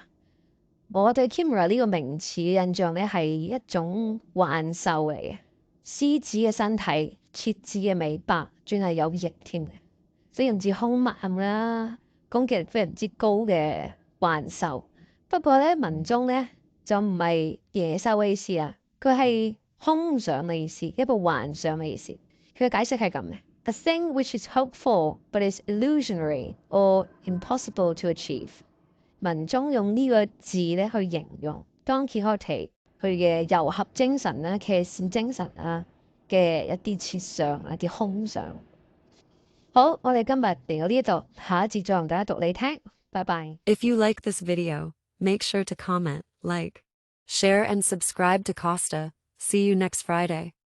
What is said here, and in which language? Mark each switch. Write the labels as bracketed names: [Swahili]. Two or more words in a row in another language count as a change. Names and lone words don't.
[Cantonese] 我對 Chimera 呢個名詞嘅印象咧係一種幻獸嚟嘅，獅子嘅身體，設置嘅尾巴，仲係有翼添嘅，非常之兇猛啦，攻擊力非常之高嘅幻獸。不過咧，文中咧就唔係野獸嘅意思啊，佢係空想嘅意思，一個幻想嘅意思。佢嘅解釋係咁嘅 [English] ：A thing which is hoped for but is illusionary or impossible to achieve。 [Cantonese] 文中用呢個字咧去形容Don Quixote佢嘅遊俠精神啦、騎士精神啊嘅一啲設想、一啲空想。好，我哋今日嚟到呢一度，下一節再同大家讀你聽。拜拜。 [English] If you like this video, make sure to comment, like, share and subscribe to Costa. See you next Friday.